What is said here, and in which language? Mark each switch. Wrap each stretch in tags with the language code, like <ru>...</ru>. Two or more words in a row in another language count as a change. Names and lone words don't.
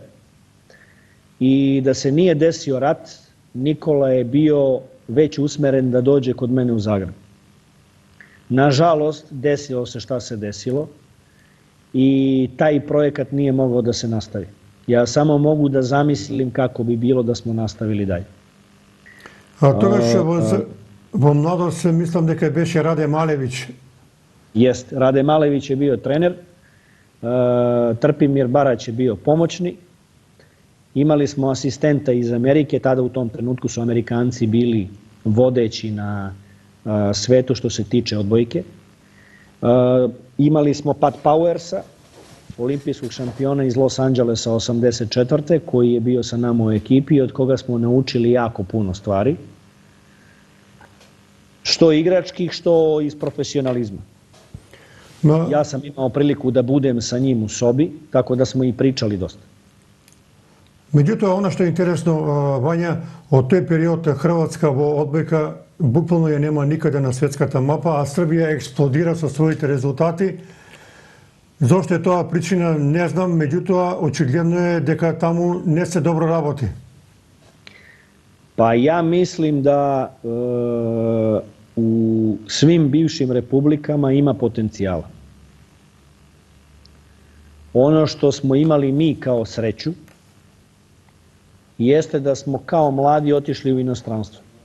<sr>I da se nije desio rat, Nikola je bio već usmeren da dođe kod mene u Zagreb. Nažalost, desilo se šta se desilo i taj projekat nije mogao da se nastavi. Ja samo mogu da zamislim kako bi bilo da smo nastavili dalje.</sr> <mk>Тогаш во Младост мислам дека беше Раде Малевиć.</mk> <sr>Jest, Rade Malević je bio trener, Trpimir Barać je bio pomoćni. Imali smo asistenta iz Amerike, tada u tom trenutku su Amerikanci bili vodeći na svetu što se tiče odbojke. Imali smo Pat Powersa, olimpijskog šampiona iz Los Angelesa 84. koji je bio sa nama u ekipi i od koga smo naučili jako puno stvari. Što igračkih, što iz profesionalizma. Ja sam imao priliku da budem sa njim u sobi, tako da smo i pričali dosta.</sr> <mk>Меѓутоа, она што е интересно, Вања, од тој период Хрватска во одбојка буквално ја нема никаде на светската мапа, а Србија експлодира со своите резултати. Зошто е тоа причина, не знам, меѓутоа, очигледно е дека таму не се добро работи.</mk> <sr>Pa ja mislim da u svim bivšim republikama ima potencijala. Ono što smo imali mi kao sreću jeste da smo kao mladi otišli u inostranstvo.</sr>